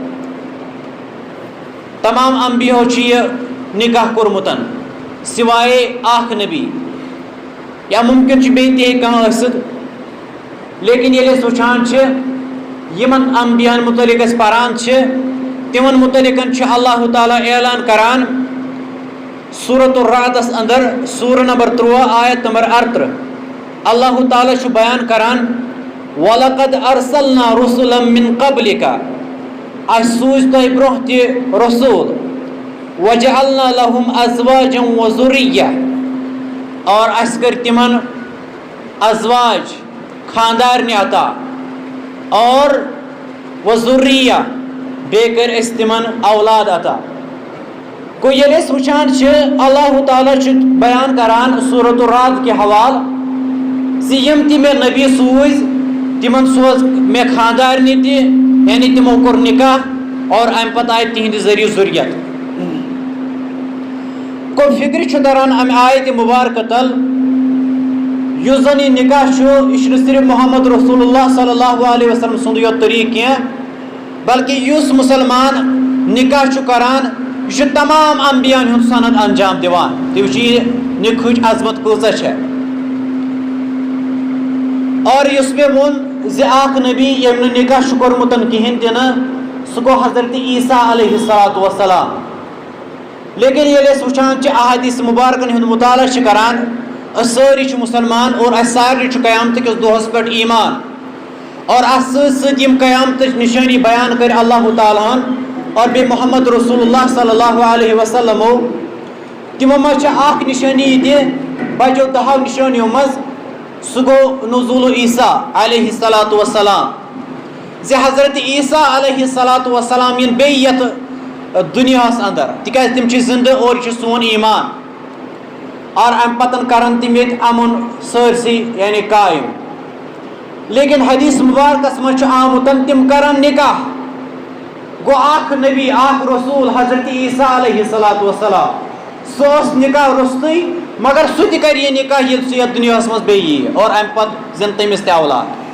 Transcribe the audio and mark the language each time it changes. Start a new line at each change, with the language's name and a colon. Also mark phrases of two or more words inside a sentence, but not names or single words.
Kashmiri: تمام انبیاہو چھُ یہِ نکاح کوٚرمُت سوائے اکھ نبی, یا ممکن چھُ بیٚیہِ تہِ ہیٚکہِ کانٛہہ ٲسِتھ. لیکن ییٚلہِ أسۍ وٕچھان چھِ یِمن انبیاہن متعلق أسۍ پران چھِ تِمن متعلق چھُ اللہ تعالیٰ اعلان کران سورۃ الرعدس اندر سورہ نمبر 13 آیت نمبر 38. اللہ تعالیٰ چھُ بیان کران
Arabic: وَلَقَدْ أَرْسَلْنَا رُسُلًا مِّن قَبْلِكَ,
Kashmiri: اَسہِ سوٗزۍ تۄہہِ برونٛہہ تہِ رسوٗل,
Arabic: وَجَعَلْنَا لَهُمْ أَزْوَاجًا وَذُرِّيَّةً,
Kashmiri: اور اَسہِ کٔرۍ تِمن ازواج خاندارنہِ عطا, اور وَذُرِّيَّة بیٚیہِ کٔرۍ أسۍ تِمن اولاد عطا. گوٚو ییٚلہِ أسۍ وٕچھان چھِ اللہ تعالیٰ چھُ بیان کران سورۃ الرعد کہِ حوالہٕ زِ یِم تہِ مےٚ نبی سوٗزۍ تِمن سوز مےٚ خاندارنہِ تہِ, یعنی تِمو کوٚر نکاح اور امہِ پتہٕ آیہِ تِہنٛدِ ذٔریعہٕ ذُریت. گوٚو فِکرِ چھُ تران امہِ آیتہِ مُبارکہٕ تل یُس زن یہِ نکاح چھُ یہِ چھُنہٕ صرف محمد رسول اللہ
Arabic: صلی اللہ علیہ وسلم
Kashmiri: سُنٛدُے یوت طریٖقہٕ کینٛہہ, بلکہِ یُس مُسلمان نکاح چھُ کران یہِ چھُ تمام انبیاہن ہُنٛد سند انجام دِوان. تُہۍ وٕچھِو یہِ نکہٕچ عظمت کۭژاہ چھےٚ. اور یُس مےٚ ووٚن زِ اکھ نبی ییٚمۍ نہٕ نکاح چھُ کوٚرمُت کِہینۍ تہِ نہٕ سُہ گوٚو حضرت عیسیٰ
Arabic: علیہ الصلوۃ والسلام.
Kashmiri: لیکن ییٚلہِ أسۍ وٕچھان چھِ احادیث مُبارکن ہُنٛد مطالعہ چھِ کران أسۍ سٲری چھِ مُسلمان اور اَسہِ سارنٕے چھُ قیامتٕکِس دۄہس پٮ۪ٹھ ایٖمان, اور اَتھ سۭتۍ سۭتۍ یِم قیامتٕچ نِشٲنی بیان کٔرۍ اللہ تعالیٰ ہن اور بیٚیہِ محمد رسول اللہ
Arabic: صلی اللہ علیہ
Kashmiri: وسلمو, تِمو منٛز چھِ اکھ نِشٲنی یہِ تہِ بَچو 10 نِشٲنیو منٛز, سُہ گوٚو نزول عیسیٰ
Arabic: علیہ الصلوۃ والسلام,
Kashmiri: زِ حضرت عیسیٰ
Arabic: علیہ الصلوۃ والسلام
Kashmiri: یِن بیٚیہِ یتھ دُنیاہس اندر, تِکیازِ تِم چھِ زِندٕ اور یہِ چھُ سون ایٖمان, اور امہِ پتہٕ کرن تِم ییٚتہِ امُن سٲرسٕے یعنی قٲیِم. لیکن حدیث مبارکس منٛز چھُ آمُت تِم کرن نکاح. گوٚو اکھ نبی اکھ رسوٗل حضرت عیسیٰ
Arabic: علیہ الصلوۃ والسلام
Kashmiri: سُہ اوس نکاح روٚستٕے, مگر سُہ تہِ کرِ یہِ نکاح ییٚلہِ سُہ یتھ دُنیاہس منٛز بیٚیہِ ییہِ, اور امہِ پتہٕ زینہِ تٔمِس تہِ اولاد.